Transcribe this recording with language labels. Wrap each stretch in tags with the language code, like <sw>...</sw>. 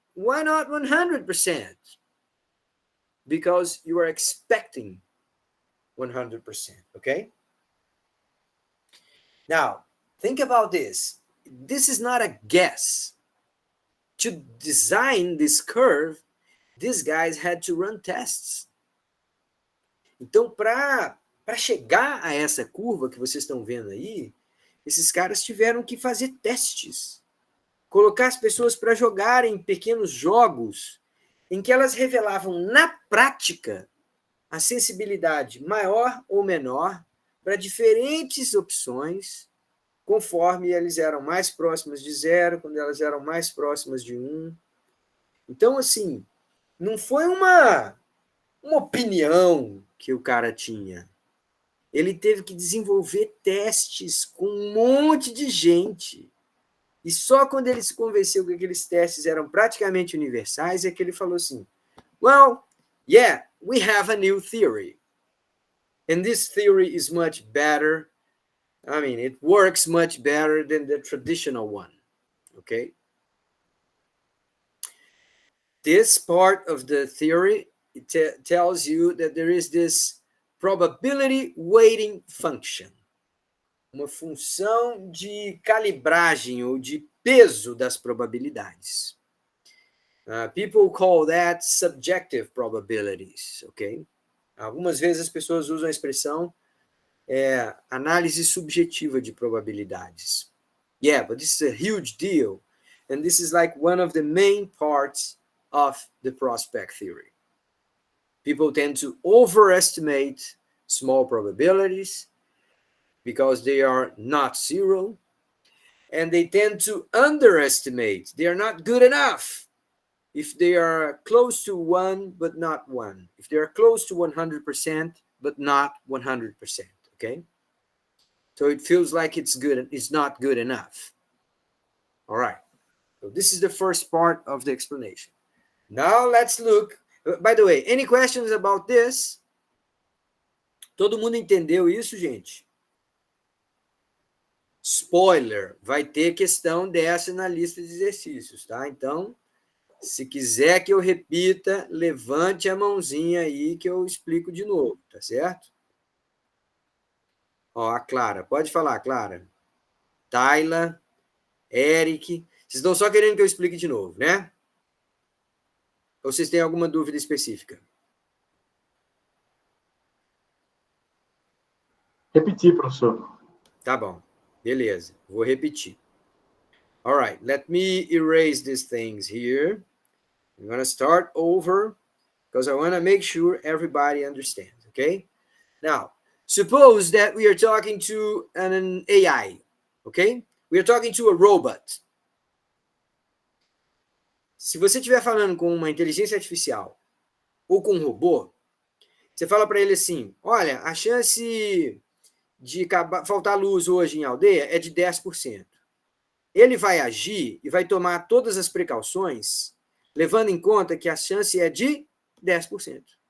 <en>Why not 100%? Because you are expecting 100%, okay? Now, think about this. This is not a guess. To design this curve, these guys had to run tests.</en> <pt>Então, para chegar a essa curva que vocês estão vendo aí, esses caras tiveram que fazer testes. Colocar as pessoas para jogarem pequenos jogos em que elas revelavam na prática a sensibilidade maior ou menor para diferentes opções, conforme eles eram mais próximas de zero, quando elas eram mais próximas de 1. Então, assim, não foi uma opinião que o cara tinha. Ele teve que desenvolver testes com um monte de gente. E só quando ele se convenceu que aqueles testes eram praticamente universais é que ele falou assim,</pt> <en>well, yeah, we have a new theory. And this theory is much better. I mean, it works much better than the traditional one, okay? This part of the theory tells you that there is this probability weighting function,</en> <pt>uma função de calibragem ou de peso das probabilidades.</pt> <en>People call that subjective probabilities, okay?</en> <pt>Algumas vezes as pessoas usam a expressão análise subjetiva de probabilidades.</pt> <en>Yeah, but this is a huge deal. And this is like one of the main parts of the prospect theory. People tend to overestimate small probabilities because they are not zero. And they tend to underestimate. They are not good enough if they are close to 1, but not 1. If they are close to 100%, but not 100%, okay? So it feels like it's good, it's not good enough. All right. So this is the first part of the explanation. Now let's look. By the way, any questions about this?</en> <pt>Todo mundo entendeu isso, gente? Spoiler, vai ter questão dessa na lista de exercícios, tá? Então, se quiser que eu repita, levante a mãozinha aí que eu explico de novo, tá certo? Ó, a Clara, pode falar, Clara. Tayla, Eric, vocês estão só querendo que eu explique de novo, né? Ou vocês têm alguma dúvida específica? Repetir, professor. Tá bom, beleza, vou repetir.</pt> <en>All right, let me erase these things here. I'm going to start over because I want to make sure everybody understands, okay? Now, suppose that we are talking to an AI, okay? We are talking to a robot.</en> <pt>Se você estiver falando com uma inteligência artificial ou com um robô, você fala para ele assim, olha, a chance de faltar luz hoje em aldeia é de 10%. Ele vai agir e vai tomar todas as precauções, levando em conta que a chance é de 10%.</pt>